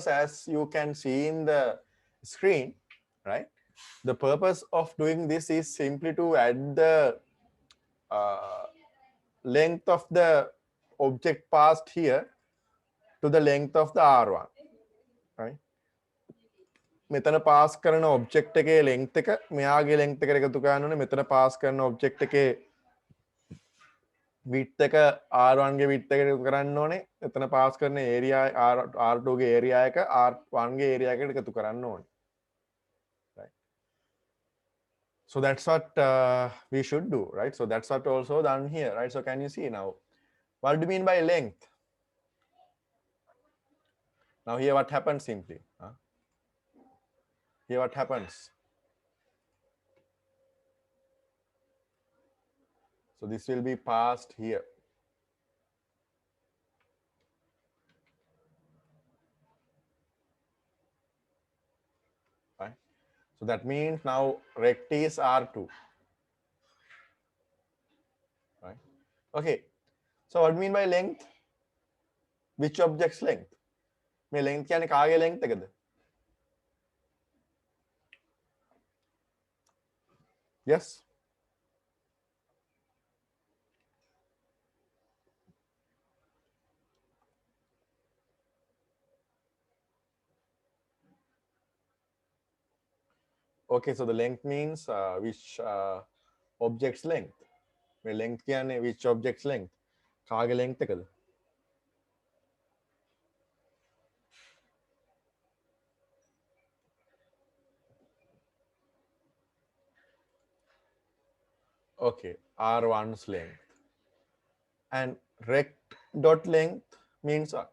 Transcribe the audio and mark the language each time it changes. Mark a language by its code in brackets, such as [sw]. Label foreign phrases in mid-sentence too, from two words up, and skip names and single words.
[en] As you can see in the screen, right? The purpose of doing this is simply to add the length of the object passed here to the length of the R1, right? [si] මෙතන පාස් කරන ඔබ්ජෙක්ට් එකේ length එක මෙයාගේ length එකට එකතු කරන්න ඕනේ. මෙතන පාස් කරන ඔබ්ජෙක්ට් එකේ width එක R1 ගේ width එකට එකතු කරන්න ඕනේ. මෙතන පාස් කරන area R2 ගේ area එක R1 ගේ area එකට එකතු කරන්න ඕනේ. [en] Right? So that's what we should do, right? So that's what also done here, right? So can you see now? What do you mean by length? Now here what happens simply? Here what happens? So this will be passed here. Right? So that means now rect is R2. Right? Okay. So what do you mean by length? Which object's length? [si] මේ length කියන්නේ කාගේ length එකද? [en] Yes. Okay, so the length means which object's length. [si] මේ length කියන්නේ [en] which object's length. [si] කාගේ length එකද? [en] Okay, R1's length. And rect dot length means what?